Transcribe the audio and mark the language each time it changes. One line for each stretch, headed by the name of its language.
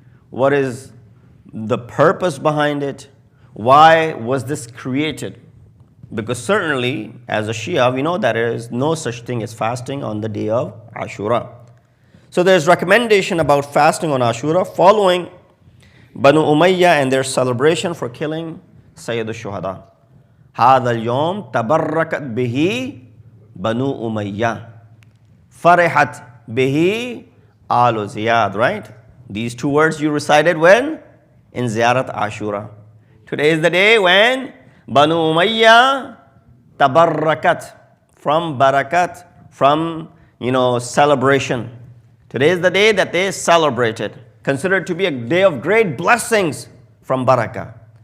English: What is the purpose behind it? Why was this created? Because certainly, as a Shia, we know that there is no such thing as fasting on the day of Ashura. So there's recommendation about fasting on Ashura following Banu Umayyah and their celebration for killing Sayyid al-Shuhada.
Arabic: هذا اليوم تبركت به بنو أمية فرحت به آل زياد.
English: Right? These two words you recited when? In Ziyarat Ashura. Today is the day when Banu Umayyah tabarrakat, from barakat, from celebration. Today is the day that they celebrated, considered to be a day of great blessings from barakah.